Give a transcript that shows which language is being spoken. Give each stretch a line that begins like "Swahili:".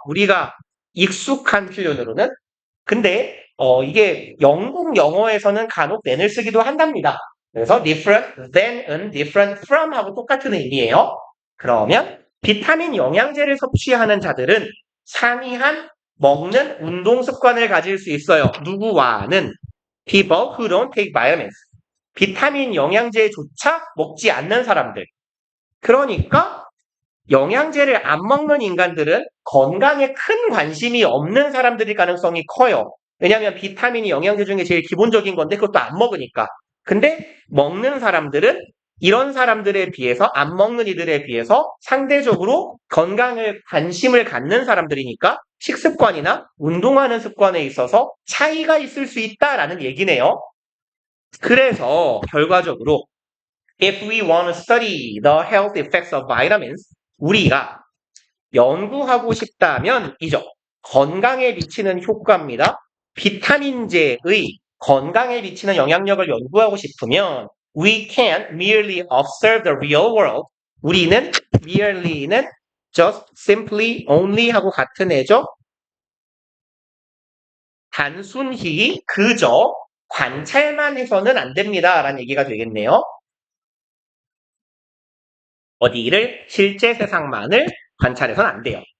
Korean: 우리가 익숙한 표현으로는. 근데 이게 영국 영어에서는 간혹 than을 쓰기도 한답니다. 그래서 different than은 different from 하고 똑같은 의미예요. 그러면 비타민 영양제를 섭취하는 자들은 상이한 먹는 운동 습관을 가질 수 있어요. 누구와는
English: people who don't take vitamins.
Korean: 비타민 영양제조차 먹지 않는 사람들. 그러니까 영양제를 안 먹는 인간들은 건강에 큰 관심이 없는 사람들일 가능성이 커요. 왜냐하면 비타민이 영양제 중에 제일 기본적인 건데 그것도 안 먹으니까. 근데 먹는 사람들은 이런 사람들에 비해서 안 먹는 이들에 비해서 상대적으로 건강을 관심을 갖는 사람들이니까 식습관이나 운동하는 습관에 있어서 차이가 있을 수 있다라는 얘기네요.
English: 그래서 결과적으로 if we want to study the health effects of vitamins
Korean: 우리가 연구하고 싶다면 이죠. 건강에 미치는 효과입니다. 비타민제의 건강에 미치는 영향력을 연구하고 싶으면
English: we can't merely observe the real world.
Korean: 우리는 merely는 just, simply, only 하고 같은 애죠. 단순히 그저 관찰만 해서는 안 됩니다. 라는 얘기가 되겠네요. 어디를 실제 세상만을 관찰해서는 안 돼요.